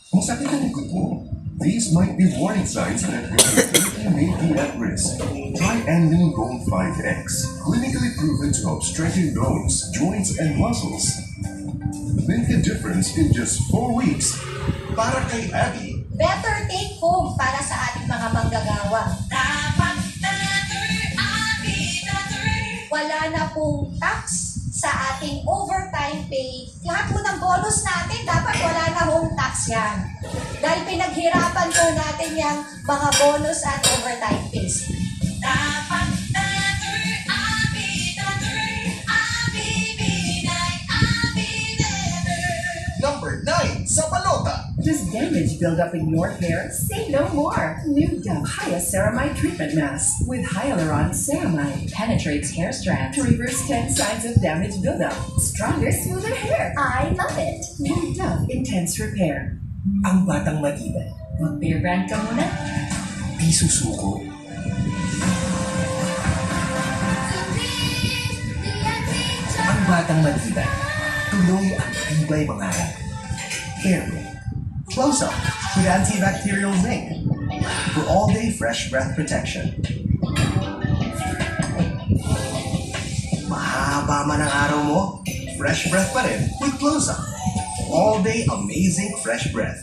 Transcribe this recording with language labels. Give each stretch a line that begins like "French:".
Filipino: Kung sakit ang likod mo,
English: these might be warning signs that your fertility may be at risk. Try Anlin Gold 5X, clinically proven to help strengthen bones, joints, and muscles. Make a difference in just 4 weeks.
Filipino: Para kay Abby,
English: Better take home
Filipino: para sa ating mga manggagawa. Dapat better, Abby, better. Wala na pong tax sa ating overtime pay. Lahat po ng bonus natin, dapat wala na hong tax yan. Dahil pinaghirapan po natin yung mga bonus at overtime pays. Dapat better, Abby, better. Abby, Binay, Abby, better. Number 9 sa balota.
English: Does damage build up in your hair? Say no more. New Dove Hyacceramide Treatment Mask with Hyaluron Ceramide penetrates hair strands to reverse 10 signs of damage buildup. Stronger, smoother hair. I love it. New Dove Intense Repair.
Filipino: Ang batang matibay. Mag-beer brand ka muna. Di susuko. Ang batang matibay. Tuloy ang tibay mangarap.
English: Airway. Close Up with antibacterial zinc for all-day fresh breath protection.
Filipino: Mahaba man ang araw mo, fresh breath pa rin with Close Up.
English: All-day amazing fresh breath.